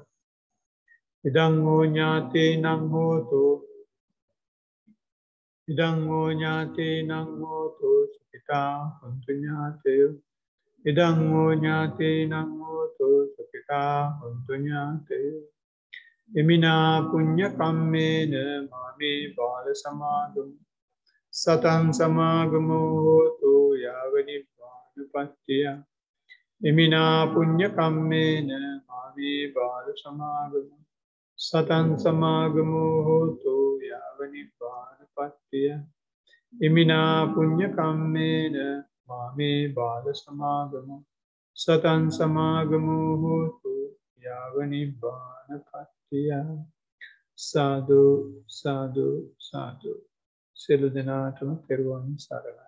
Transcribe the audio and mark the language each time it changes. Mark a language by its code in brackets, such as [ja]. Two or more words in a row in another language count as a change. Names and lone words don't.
[pi] ඉදං හෝ ඥාතේනං හෝතු සුඛිතා හොන්තු ඥාතයෝ. ඉදං හෝ ඥාතේනං හෝතු සුඛිතා හොන්තු ඥාතයෝ. ඉමිනා පුඤ්ඤ කම්මේන මාමේ බාල සමාගමු සතං සමාගමෝ හෝතු යාව නිබ්බානපත්තිය. ඉමිනා පුඤ්ඤ කම්මේන මාමේ බාල සමාගමු සතං සමාගමෝ හෝතු යාව නිබ්බානපත්තිය ඉමිනා පුඤ්ඤ කම්මේන මාමේ බාල සමාගමෝ සතං සමාගමෝ හෝතු යාව නිබ්බානපත්තිය සාදු සාදු සාදු [si] සියලු දෙනාටම පෙරවන් සරණයි